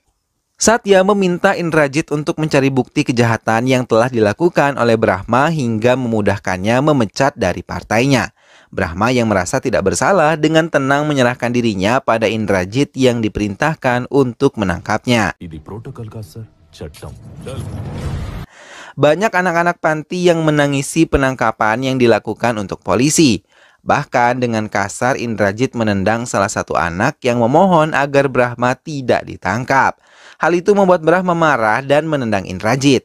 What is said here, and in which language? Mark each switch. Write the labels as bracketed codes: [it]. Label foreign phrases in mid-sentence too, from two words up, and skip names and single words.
[id] Satya meminta Indrajit untuk mencari bukti kejahatan yang telah dilakukan oleh Brahma hingga memudahkannya memecat dari partainya. Brahma yang merasa tidak bersalah dengan tenang menyerahkan dirinya pada Indrajit yang diperintahkan untuk menangkapnya. [te] ఇది ప్రోటోకాల్ కాదు సార్, చట్టం. [id] Banyak anak-anak panti yang menangisi penangkapan yang dilakukan untuk polisi. Bahkan dengan kasar Indrajit menendang salah satu anak yang memohon agar Brahma tidak ditangkap. Hal itu membuat Brahma marah dan menendang Indrajit.